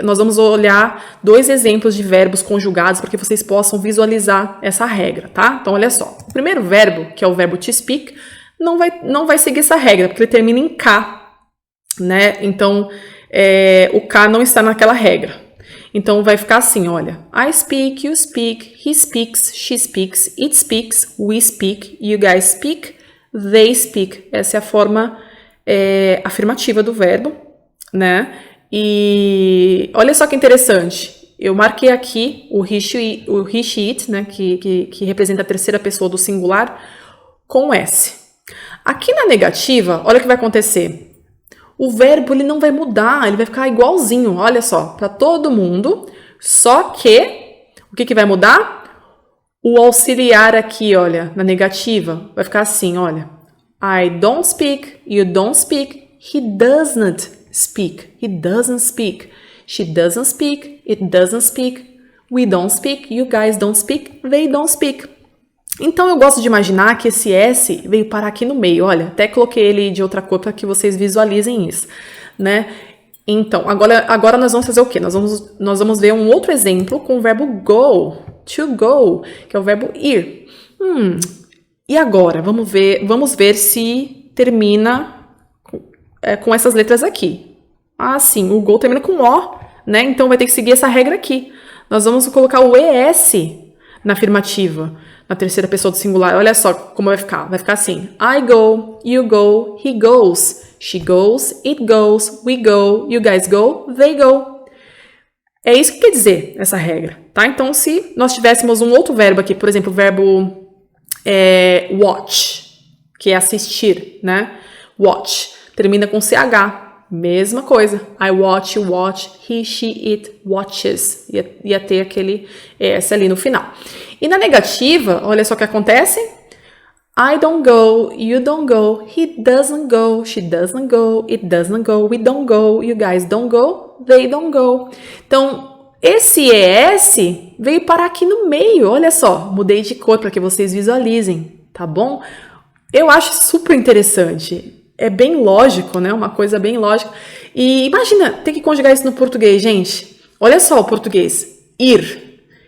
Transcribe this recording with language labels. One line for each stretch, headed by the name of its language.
Portuguese: Nós vamos olhar 2 exemplos de verbos conjugados para que vocês possam visualizar essa regra, tá? Então, olha só. O primeiro verbo, que é o verbo to speak, não vai seguir essa regra, porque ele termina em K, né? Então, o K não está naquela regra. Então, vai ficar assim, olha.
English: I speak, you speak, he speaks, she speaks, it speaks, we speak, you guys speak, they speak.
Portuguese: Essa é a forma afirmativa do verbo, né? E olha só que interessante. Eu marquei aqui o he, she, it, né? Que representa a terceira pessoa do singular, com S. Aqui na negativa, olha o que vai acontecer. O verbo ele não vai mudar, ele vai ficar igualzinho, olha só, para todo mundo. Só que, o que vai mudar? O auxiliar aqui, olha, na negativa, vai ficar assim, olha.
English: I don't speak, you don't speak, he doesn't speak, he doesn't speak, she doesn't speak, it doesn't speak, we don't speak, you guys don't speak, they don't speak.
Portuguese: Então, eu gosto de imaginar que esse S veio parar aqui no meio. Olha, até coloquei ele de outra cor para que vocês visualizem isso, né? Então, agora nós vamos fazer o quê? Nós vamos ver um outro exemplo com o verbo go, to go, que é o verbo ir. E agora? Vamos ver se termina com essas letras aqui. Ah, sim, o go termina com O, né? Então, vai ter que seguir essa regra aqui. Nós vamos colocar o ES na afirmativa. Na terceira pessoa do singular, olha só como vai ficar. Vai ficar assim.
English: I go, you go, he goes, she goes, it goes, we go, you guys go, they go.
Portuguese: É isso que quer dizer essa regra, tá? Então, se nós tivéssemos um outro verbo aqui, por exemplo, o verbo watch, que é assistir, né? Watch, termina com CH. Mesma coisa.
English: I watch, you watch, he, she, it watches.
Portuguese: Ia ter aquele S ali no final. E na negativa, olha só o que acontece.
English: I don't go, you don't go, he doesn't go, she doesn't go, it doesn't go, we don't go, you guys don't go, they don't go.
Portuguese: Então, esse ES veio parar aqui no meio. Olha só, mudei de cor para que vocês visualizem, tá bom? Eu acho super interessante. É bem lógico, né? Uma coisa bem lógica. E imagina, ter que conjugar isso no português, gente. Olha só o português. Ir.